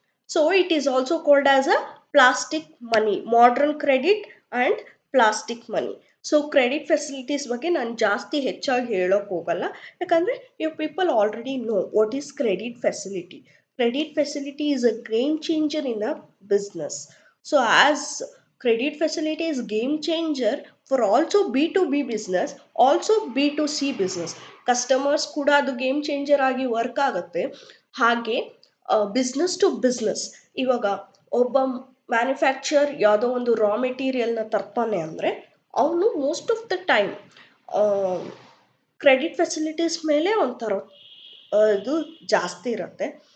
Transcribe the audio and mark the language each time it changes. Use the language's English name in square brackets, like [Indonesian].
[English] So it is also called as a plastic money, modern credit and plastic money. [Kannada] So credit facilities ಬಗ್ಗೆ ನಾನು ಜಾಸ್ತಿ ಹೆಚ್ಚಾಗಿ ಹೇಳೋಕೆ ಹೋಗಲ್ಲ, ಯಾಕಂದರೆ [English] You people already know what is credit facility. Credit facility is a game changer in a business. So as credit facility is game changer for also B2B business, also B2C business. [Kannada] Customers ಕೂಡ ಅದು game changer ಆಗಿ work ಆಗುತ್ತೆ. ಹಾಗೆ business to business, ಇವಾಗ ಒಬ್ಬ manufacture ಯಾವುದೋ ಒಂದು ರಾ ಮೆಟೀರಿಯಲ್ನ ತರ್ತಾನೆ ಅಂದರೆ ಅವನು most of the time credit facilities ಮೇಲೆ ಒಂಥರ ಇದು ಜಾಸ್ತಿ ಇರುತ್ತೆ.